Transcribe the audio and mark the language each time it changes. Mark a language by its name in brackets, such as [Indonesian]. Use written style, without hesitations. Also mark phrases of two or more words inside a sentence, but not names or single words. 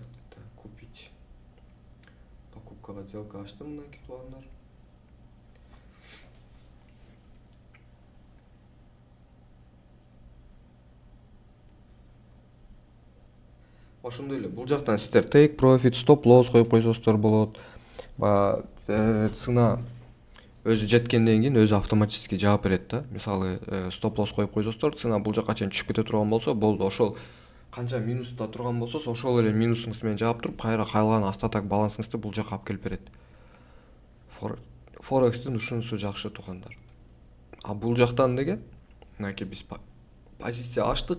[Russian] Так, купить. [Kyrgyz] Покупкага сделка ачтым мынакей туугандар. Ошондой эле бул жактан сиздер [English] take profit, stop loss [Kyrgyz] коюп койсоңуздар болот. Баягы цена өзү жеткенден кийин өзү автоматически жаап берет да. Мисалы, [English] stop loss [Kyrgyz] коюп койсоңуздар, цена бул жакка чейин түшүп кете турган болсо, болду. Ошол канча минуста турган болсо, ошол эле минусуңуз менен жаап туруп, кайра калган остаток балансыңызды бул жакка алып келип берет. Форекстин ушунусу жакшы туугандар. А бул жактан деген мынакей биз позиция ачтык.